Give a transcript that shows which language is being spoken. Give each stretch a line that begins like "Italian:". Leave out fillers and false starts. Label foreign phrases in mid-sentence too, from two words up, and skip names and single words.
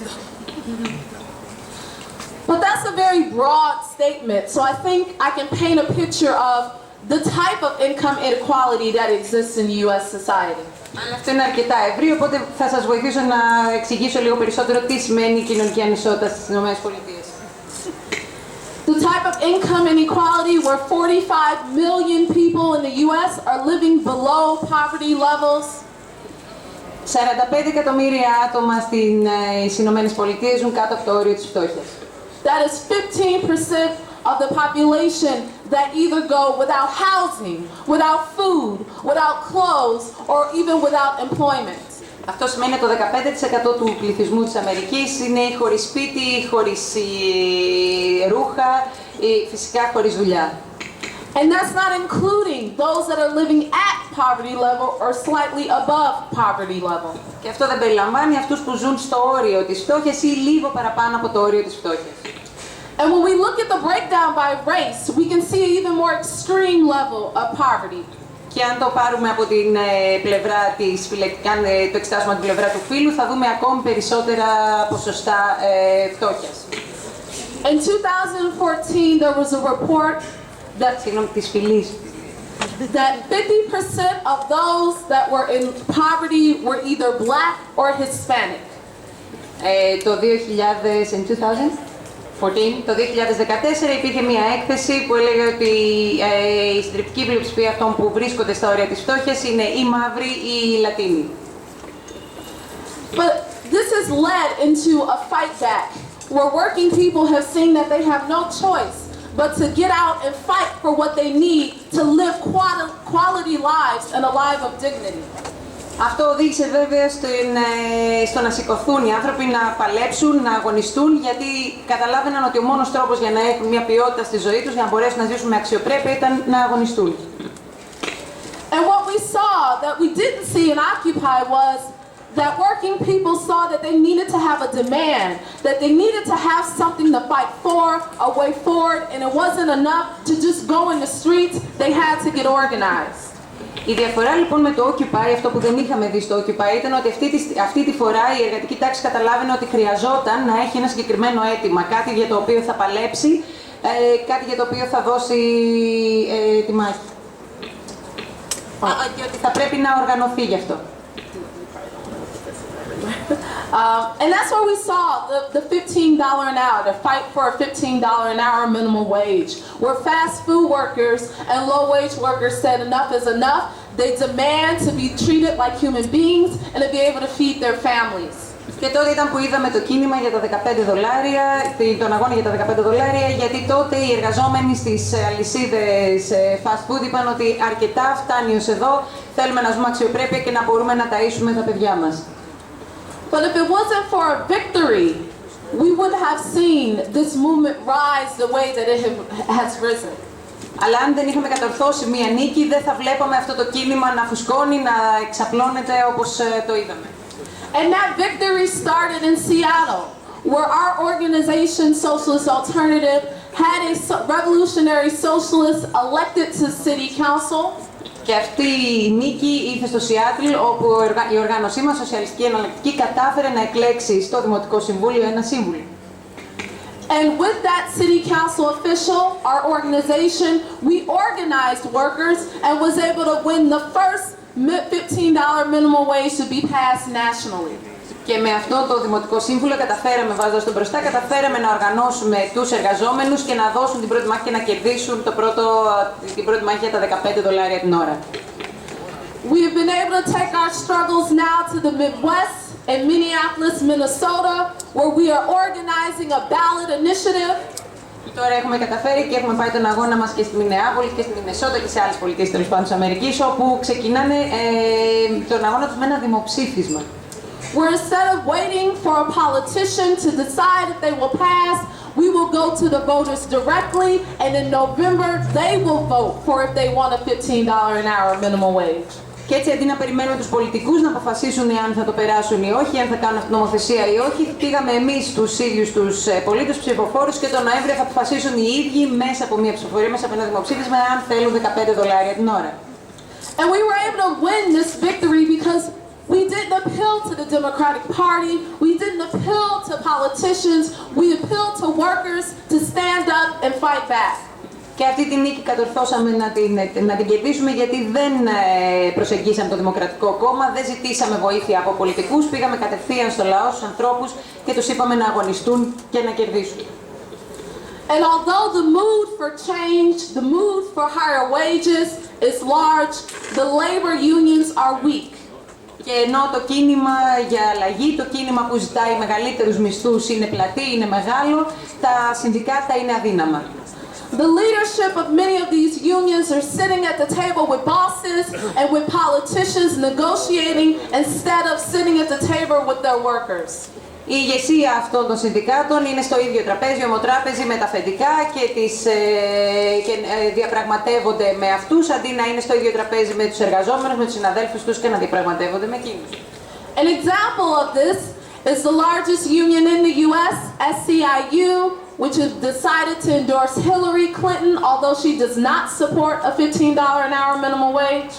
English: But that's a very broad statement, so I think I can paint a picture of the type of income inequality that exists in US society.
Greek: Αλλά αυτό είναι αρκετά ευρύ, οπότε θα σας βοηθήσω να εξηγήσω λίγο περισσότερο τι σημαίνει η κοινωνική ανισότητα στις ΗΠΑ.
English: The type of income inequality where 45 million people in the US are living below poverty levels.
Greek: 45 εκατομμύρια άτομα στις Ηνωμένες Πολιτείες ζουν κάτω από το όριο της φτώχειας.
English: That is 15% of the population that either go without housing, without food, without clothes, or even without employment.
Greek: Αυτό σημαίνει ότι το 15% του πληθυσμού της Αμερικής είναι χωρίς σπίτι, χωρίς ρούχα, φυσικά χωρίς δουλειά.
English: And that's not including those that are living at poverty level or slightly above poverty level.
Greek: Και αυτό δεν περιλαμβάνει αυτούς που ζουν στο όριο της φτώχειας ή λίγο παραπάνω από το όριο της φτώχειας.
English: And when we look at the breakdown by race, we can see an even more extreme level of poverty.
Greek: Και αν το πάρουμε από την πλευρά της αν το εξετάσουμε από την πλευρά του φύλου, θα δούμε ακόμη περισσότερα ποσοστά φτώχειας.
English: In 2014, there was a report
Greek: της φυλής.
English: That 50% of those that were in poverty were either black or Hispanic.
Greek: Το 2014 υπήρχε μια έκθεση που έλεγε ότι η συντριπτική πλειοψηφία αυτών που βρίσκονται στα όρια της φτώχειας είναι ή μαύροι ή Λατίνοι.
English: But this has led into a fight back, where working people have seen that they have no choice but to get out and fight for what they need to live quality lives and a life of dignity.
Greek: Αυτό οδήγησε βέβαια στο να σηκωθούν οι άνθρωποι, να παλέψουν, να αγωνιστούν, γιατί καταλάβαιναν ότι ο μόνος τρόπος για να έχουν μια ποιότητα στη ζωή τους, για να μπορέσουν να ζήσουν με αξιοπρέπεια, ήταν να αγωνιστούν.
English: And what we saw that we didn't see in Occupy was that working people saw that they needed to have a demand, that they needed to have something to fight for, a way forward, and it wasn't enough to just go in the streets, they had to get organized.
Greek: Η διαφορά λοιπόν με το Occupy, αυτό που δεν είχαμε δει στο Occupy, ήταν ότι αυτή τη φορά η εργατική τάξη καταλάβαινε ότι χρειαζόταν να έχει ένα συγκεκριμένο αίτημα, κάτι για το οποίο θα παλέψει, κάτι για το οποίο θα δώσει τη μάχη. Και ότι θα πρέπει να οργανωθεί γι' αυτό.
English: And that's where we saw the $15 an hour, the fight for a $15 an hour minimum wage, where fast food workers and low-wage workers said enough is enough. They demand to be treated like human beings and to be able to feed their families.
Greek: Και τότε ήταν που είδαμε το κίνημα για τα $15, τον αγώνα για τα $15, γιατί τότε οι εργαζόμενοι στις αλυσίδες
English: fast food
Greek: είπαν ότι αρκετά φτάνει ως εδώ, θέλουμε να ζούμε αξιοπρέπεια και να μπορούμε να ταΐσουμε τα παιδιά μας.
English: But if it wasn't for a victory, we wouldn't have seen this movement rise the way that it has risen.
Greek: Αλλά αν δεν είχαμε κατορθώσει μία νίκη, δεν θα βλέπαμε αυτό το κίνημα να φουσκώνει, να εξαπλώνεται όπως το είδαμε.
English: And that victory started in Seattle, where our organization, Socialist Alternative, had a revolutionary socialist elected to city council.
Greek: Και αυτή η νίκη ήρθε στο Σιάτλ, όπου η οργάνωσή μας, Σοσιαλιστική Εναλλακτική, κατάφερε να εκλέξει στο Δημοτικό Συμβούλιο ένα σύμβουλο.
English: And with that city council official, our organization, we organized workers and was able to win the first $15 minimum wage to be passed nationally.
Greek: Και με αυτό το Δημοτικό Σύμβουλο καταφέραμε, βάζοντας τον μπροστά, καταφέραμε να οργανώσουμε τους εργαζόμενους και να δώσουν την πρώτη μάχη και να κερδίσουν την πρώτη μάχη για τα $15 την ώρα.
English: We have been able to take our struggles now to the Midwest in Minneapolis, Minnesota, where we are organizing a ballot initiative.
Greek: Τώρα έχουμε καταφέρει και έχουμε πάει τον αγώνα μας και στη Μινεάπολη και στη Μινεσότα και σε άλλες πολιτείες τέλος πάντων της Αμερικής, όπου ξεκινάνε τον αγώνα τους με ένα δημοψήφισμα.
English: Where instead of waiting for a politician to decide if they will pass, we will go to the voters directly, and in November they will vote for if they want a $15 an hour minimum wage.
Greek: Και έτσι αντί να περιμένουμε τους πολιτικούς να αποφασίσουν αν θα το περάσουν ή όχι, αν θα κάνουν αυτή την νομοθεσία ή όχι, πήγαμε εμείς τους ίδιους τους πολίτες ψηφοφόρους και τον Νοέμβριο θα αποφασίσουν οι ίδιοι μέσα από μια ψηφοφορία, μέσα από ένα δημοψήφισμα, αν θέλουν $15 την ώρα.
English: And we were able to win this victory because we didn't appeal to the Democratic Party, we didn't appeal to politicians, we appealed to workers to stand up and fight back.
Greek: Και αυτή τη νίκη κατορθώσαμε να την κερδίσουμε γιατί δεν προσεγγίσαμε το Δημοκρατικό Κόμμα, δεν ζητήσαμε βοήθεια από πολιτικούς, πήγαμε κατευθείαν στο λαό, στους ανθρώπους και τους είπαμε να αγωνιστούν και να κερδίσουν.
English: And although the mood for change, the mood for higher wages is large, the labor unions are weak.
Greek: Και ενώ το κίνημα για αλλαγή, το κίνημα που ζητάει μεγαλύτερους μισθούς είναι πλατή, είναι μεγάλο, τα συνδικάτα είναι αδύναμα.
English: The leadership of many of these unions are sitting at the table with bosses and with politicians negotiating instead of sitting at the table with their workers.
Greek: Η ηγεσία αυτών των συνδικάτων είναι στο ίδιο τραπέζι, ομοτράπεζι με τα αφεντικά και διαπραγματεύονται με αυτούς αντί να είναι στο ίδιο τραπέζι με τους εργαζόμενους, με τους συναδέλφους τους και να διαπραγματεύονται με εκείνους.
English: An example of this is the largest union in the U.S., SEIU, which has decided to endorse Hillary Clinton, although she does not support a $15 an hour minimum wage.